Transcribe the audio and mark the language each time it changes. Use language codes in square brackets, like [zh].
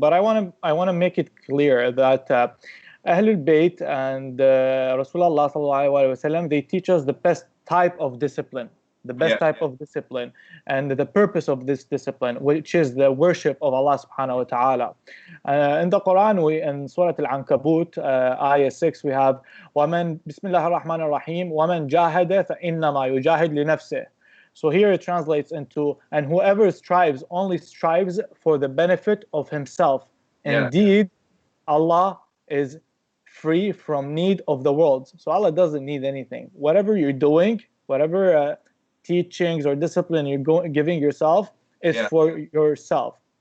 [en] But I want to make it clear that Ahl al-Bayt and Rasulullah sallallahu alaihi wasallam, they teach us the best type of discipline. The best type of discipline and the purpose of this discipline, which is the worship of Allah subhanahu wa ta'ala. In the Quran, in Surah Al-Ankabut, ayah 6, we have [ar] وَمَنْ بِسْمِ اللَّهِ الرَّحْمَنِ الرَّحِيمِ وَمَنْ جَاهَدَ فَإِنَّمَا يُجَاهِدْ لِنَفْسِهِ. [en] So here it translates into, and whoever strives only strives for the benefit of himself. Indeed, Allah is free from need of the world. So Allah doesn't need anything. Whatever you're doing, whatever teachings or discipline you're giving yourself is for yourself.